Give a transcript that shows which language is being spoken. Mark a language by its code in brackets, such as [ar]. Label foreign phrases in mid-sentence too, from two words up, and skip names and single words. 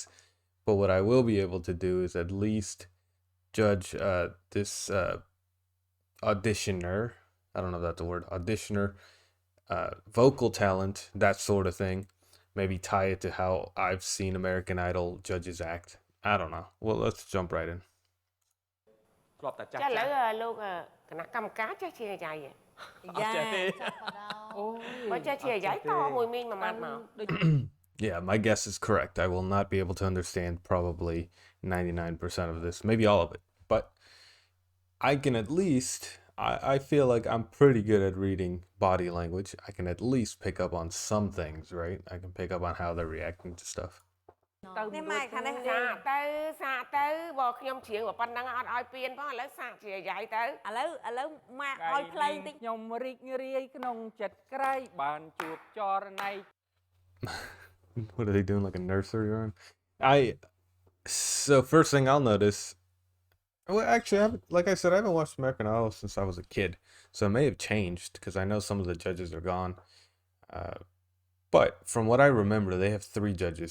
[en] But what I will be able to do is at least judge this auditioner. I don't know if that's the word. Auditioner, vocal talent, that sort of thing. Maybe tie it to how I've seen American Idol judges act. I don't know. Well, let's jump right in. [km] ធ្លាប់តែចាស់ ចាឥឡូ ចាស់ វលោកគណៈកម្មការចេះជាអាយ៉ៃ អត់ចេះទេ អូបើចេះជាអាយ៉ៃតមួយមីងមួយម៉ាត់មក [en] Yeah, my guess is correct. I will not be able to understand probably 99% of this, maybe all of it. But I can at least, I feel like I'm pretty good at reading body language. I can at least pick up on some things, right? I can pick up on how they're reacting to stuff. [km] នេះម៉ែខាងនេះសាកទៅបើខ្ញុំច្រៀងប៉ុណ្ណឹងអត់ឲ្យពៀនផងឥឡូវសាកជាអាយ៉ៃទៅឥឡូវម៉ាក់ឲ្យផ្លូវបន្តិច ខ្ញុំរីករាយក្នុងចិត្តក្រៃបានជួបចរណៃ [en] What are they doing, like a nursery rhyme? So first thing I'll notice, well, actually, like I said, I haven't watched American Idol since I was a kid, so it may have changed because I know some of the judges are gone. But from what I remember, they have 3 judges.